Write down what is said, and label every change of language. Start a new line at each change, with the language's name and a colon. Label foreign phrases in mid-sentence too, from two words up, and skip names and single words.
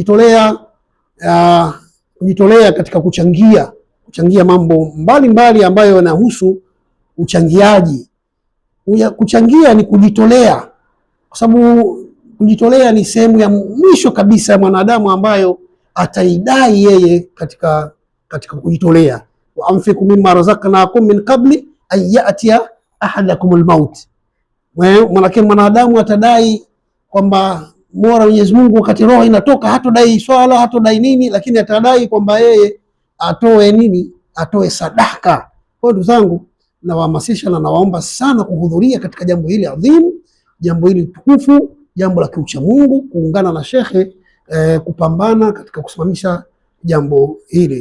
Swahili: Kujitolea katika kuchangia mambo mbalimbali ambayo yanahusu uchangiaji. Kuchangia ni kujitolea, kwa sababu kujitolea ni sehemu ya mwisho kabisa ya mwanadamu ambayo ataidai yeye katika kujitolea.
Arabic: وأنفقوا مما رزقناكم من قبل أن يأتي أحدكم الموت.
Swahili: Manake mwanadamu atadai kwamba bora Mwenyezi Mungu wakati roho inatoka hatodai swala, hatodai nini, lakini atadai kwamba yeye atoe nini? Atoe sadaka. Kwa ndugu zangu, nawahamasisha na nawaomba sana kuhudhuria katika jambo hili adhimu, jambo hili tukufu, jambo la kiucha Mungu, kuungana na shekhe kupambana katika kusimamisha jambo hili.